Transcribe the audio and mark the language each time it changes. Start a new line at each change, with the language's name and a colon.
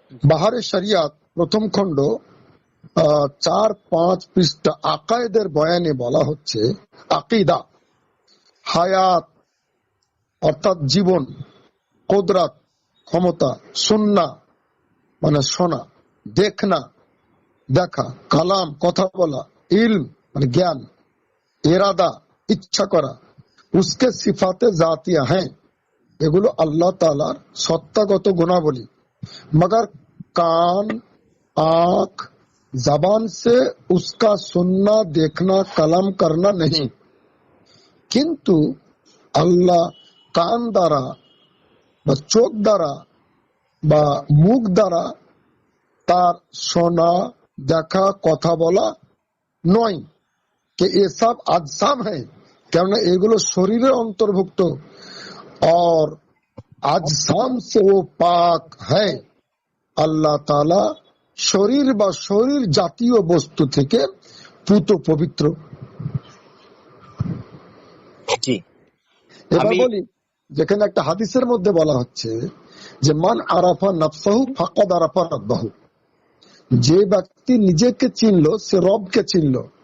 Bangla: বাহারে শরিয়াত প্রথম খণ্ড 4-5 পৃষ্ঠা আকায়েদের বয়ানে বলা হচ্ছে, আকীদা হায়াত অর্থাৎ জীবন, কুদরত ক্ষমতা, সুন্না মানে শোনা, দেখনা দেখা, কালাম কথা বলা, ইলম মানে জ্ঞান, ইরাদা ইচ্ছা করা, উসকে সিফাতে জাতিয়া হ্যাঁ, এগুলো আল্লাহ তাআলার সত্তাগত গুণাবলী।
Hindi: मगर कान, आंख, जबान से उसका सुनना, देखना, कलम करना नहीं। किंतु अल्लाह कान द्वारा
Bangla: বা চোখ দ্বারা বা মুখ দ্বারা তার শোনা, দেখা, কথা বলা নয়।
Hindi: कि ये सब अजसाम है,
Bangla: কেননা এগুলো শরীরের অন্তর্ভুক্ত।
Hindi: और अजसाम से वो पाक है,
Bangla: আল্লাহ তাআলা শরীর বা শরীর জাতীয় বস্তু থেকে পুত পবিত্র। জি, এবার আমি বলি, যেখানে একটা হাদিসের মধ্যে বলা হচ্ছে যে
Arabic: মান আরাফা নাফসাহু ফাকাদ আরাফা রাব্বাহু,
Bangla: যে ব্যক্তি নিজেকে চিনলো সে রবকে চিনলো।